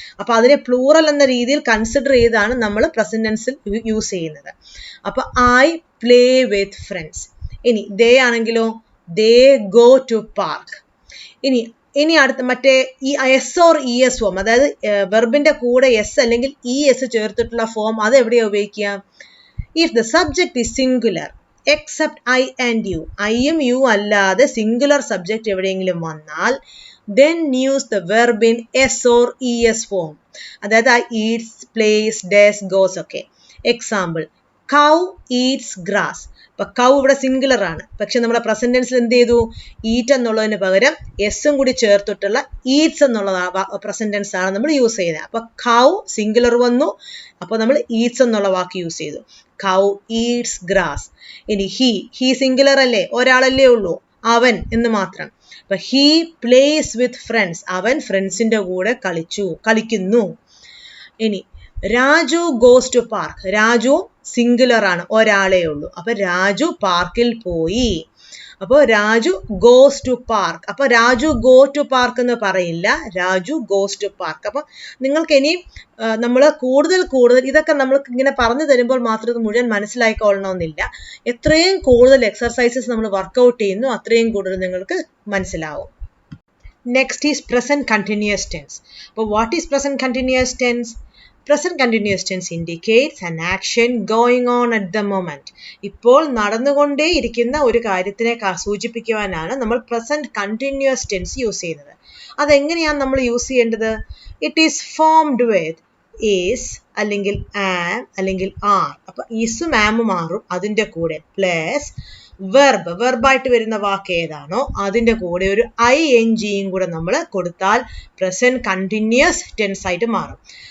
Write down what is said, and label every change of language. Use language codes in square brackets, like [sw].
[ml] അപ്പൊ അതിനെ പ്ലൂറൽ എന്ന രീതിയിൽ കൺസിഡർ ചെയ്താണ് നമ്മൾ പ്രസന്റ് ടെൻസിൽ യൂസ് ചെയ്യുന്നത്. [en] അപ്പൊ I play with friends. [ml] ഇനി ദേ ആണെങ്കിലോ, [en] They go to park. [ml] ഇനി അടുത്ത മറ്റേ ഈ S or E S form, അതായത് വെർബിന്റെ കൂടെ എസ് അല്ലെങ്കിൽ ഇ എസ് ചേർത്തിട്ടുള്ള ഫോം, അത് എവിടെയാ ഉപയോഗിക്കുക? [en] If the subject is singular except I and you, [ml] ഐയും യു അല്ലാതെ സിംഗുലർ സബ്ജക്റ്റ് എവിടെയെങ്കിലും വന്നാൽ [en] then use the verb in S or ES form. [ml] അതായത് [en] eats, plays, does, goes [ml] ഒക്കെ. Example, [en] cow eats grass. [ml] അപ്പൊ കൗ ഇവിടെ സിംഗുലർ ആണ്, പക്ഷെ നമ്മുടെ പ്രസന്റ് ടെൻസിൽ എന്ത് ചെയ്തു? ഈറ്റ് എന്നുള്ളതിന് പകരം എസും കൂടി ചേർത്തിട്ടുള്ള ഈറ്റ്സ് എന്നുള്ള പ്രസന്റ് ടെൻസ് ആണ് നമ്മൾ യൂസ് ചെയ്യുന്നത്. അപ്പൊ കൗ സിംഗുലർ വന്നു, അപ്പൊ നമ്മൾ ഈറ്റ്സ് എന്നുള്ള വാക്ക് യൂസ് ചെയ്തു. [en] Cow eats grass. [ml] ഇനി ഹി സിംഗുലർ അല്ലേ, ഒരാളല്ലേ ഉള്ളൂ, അവൻ എന്ന് മാത്രം. അപ്പൊ [en] he plays with friends, [ml] അവൻ ഫ്രണ്ട്സിന്റെ കൂടെ കളിക്കുന്നു. ഇനി [en] Raju goes to park. [ml] Raju singular ആണ്, ഒരാളേ ഉള്ളൂ. അപ്പൊ രാജു പാർക്കിൽ പോയി. അപ്പോൾ [en] Raju goes to park. [ml] അപ്പൊ [en] Raju go to park [ml] എന്ന് പറയില്ല, [en] Raju goes to park. [ml] അപ്പൊ നിങ്ങൾക്ക് ഇനിയും നമ്മൾ കൂടുതൽ ഇതൊക്കെ നമ്മൾക്ക് ഇങ്ങനെ പറഞ്ഞു തരുമ്പോൾ മാത്രം ഇത് മുഴുവൻ മനസ്സിലായിക്കൊള്ളണമെന്നില്ല. എത്രയും കൂടുതൽ എക്സർസൈസസ് നമ്മൾ വർക്ക്ഔട്ട് ചെയ്യുന്നു അത്രയും കൂടുതൽ നിങ്ങൾക്ക് മനസ്സിലാവും. [en] Next is present continuous tense. അപ്പോൾ what is present continuous tense? Present continuous tense indicates an action going on at the moment. [ml] ഇപ്പോൾ നടന്നുകൊണ്ടേ ഇരിക്കുന്ന ഒരു കാര്യത്തിനെ സൂചിപ്പിക്കുവാനാണ് നമ്മൾ പ്രസന്റ് കണ്ടിന്യൂസ് ടെൻസ് യൂസ് ചെയ്യുന്നത്. അതെങ്ങനെയാണ് നമ്മൾ യൂസ് ചെയ്യേണ്ടത്? [en] it is formed with is [ml] അല്ലെങ്കിൽ ആം അല്ലെങ്കിൽ ആർ. അപ്പൊ ഈസും ആമും മാറും, അതിന്റെ കൂടെ പ്ലസ് വെർബായിട്ട് വരുന്ന വാക്ക് ഏതാണോ അതിന്റെ കൂടെ ഒരു ing കൂടെ നമ്മൾ കൊടുത്താൽ പ്രസന്റ് കണ്ടിന്യൂസ് ടെൻസ് ആയിട്ട് മാറും.